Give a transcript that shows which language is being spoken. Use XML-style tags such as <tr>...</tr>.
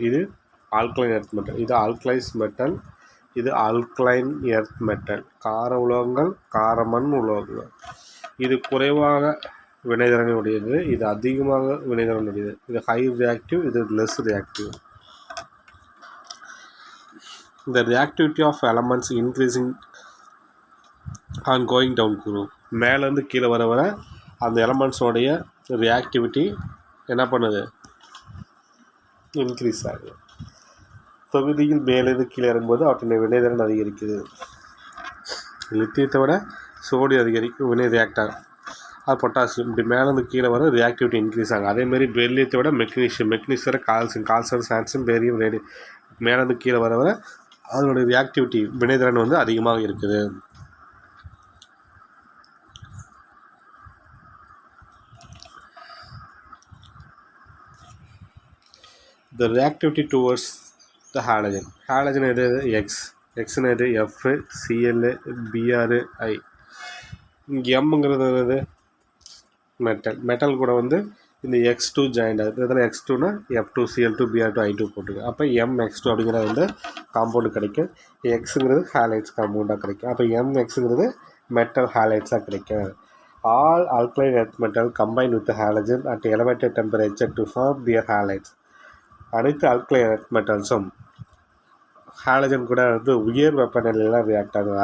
<ta>இது alkaline earth metal. இது alkalis metal. இது ஆல்கலைன் எர்த் மெட்டல். கார உலோகங்கள், காரமண் உலோகங்கள். இது குறைவாக வினைத்திறன் உடையது, இது அதிகமாக வினைத்திறன் உடையது. இது ஹை ரியாக்டிவ், இது less reactive.</ta> <en>The reactivity of elements increasing on going down group.</en> <ta>மேலேருந்து கீழே வர அந்த எலமெண்ட்ஸோடைய ரியாக்டிவிட்டி என்ன பண்ணுது? இன்க்ரீஸ் ஆகுது. தொகுதியில் மேலேருந்து கீழே இறங்கும்போது அவற்றின் வினைத்திறன் அதிகரிக்குது. லித்தியத்தை விட சோடியம் அதிகரிக்கும், வினை ரியாக்ட் ஆகும். அது பொட்டாசியம். இப்படி மேலேருந்து கீழே வர ரியாக்டிவிட்டி இன்க்ரீஸ் ஆகும். அதேமாரி பெர்லியத்தை விட மெக்னீசியம் கால்சியம், சான்சியம், பேரியம், ரேடியம். மேலேருந்து கீழே வர அதனுடைய ரியாக்டிவிட்டி வினைத்திறன் வந்து அதிகமாக இருக்குது.</ta> <en>The reactivity towards the halogen. Halogen</en> <ta>எது? X எது? F, Cl, Br, I. Mங்கிறது எது? மெட்டல் கூட வந்து இந்த X2 ஜாயிண்ட் ஆகுது. இதில் X2னா F2, Cl2, Br2, I2 போட்டுருக்கு. அப்போ MX2 அப்படிங்கிறது வந்து காம்பவுண்டு கிடைக்கும். Xங்கிறது ஹாலைட்ஸ் காம்பவுண்டாக கிடைக்கும். அப்போ MXங்கிறது மெட்டல் ஹாலைட்ஸாக கிடைக்கும்.</ta> <en>All alkaline earth metal combine with halogen at elevated temperature to form their halides.</en> <ta>அனைத்து ஆல்கலைன் எர்த் மெட்டல்ஸும் ஹாலஜன் கூட வந்து உயர் வெப்பநிலையில் ரியாக்ட் ஆகும்.</ta>